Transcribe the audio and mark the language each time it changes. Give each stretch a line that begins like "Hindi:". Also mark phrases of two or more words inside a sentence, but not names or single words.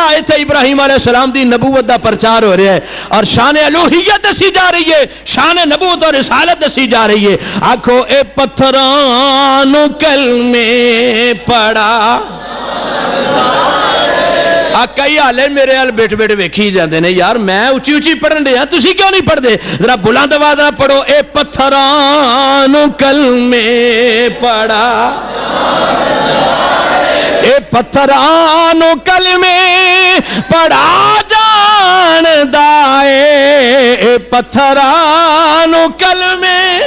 Punjabi: ایتھے ابراہیم
Arabic: علیہ السلام
Punjabi: دی نبوت دا پرچار ہو رہا ہے اور شان الوہیت دسی جا رہی ہے، شان نبوت اور رسالت دسی جا رہی ہے۔ آکھو اے پتھراں نو کلمے پڑھا، کئی حالے میرے حال بیٹھ بیٹھ ویکھی جاندے نے یار میں اچھی اچھی پڑھن دے تسی کیوں نہیں پڑھ دے؟ ذرا بلند آواز نہ پڑھو اے پتھراں نو کلمے پڑھا، اے پتھراں نو کلمے پڑھا جاندا اے، اے پتھراں نو کلمے،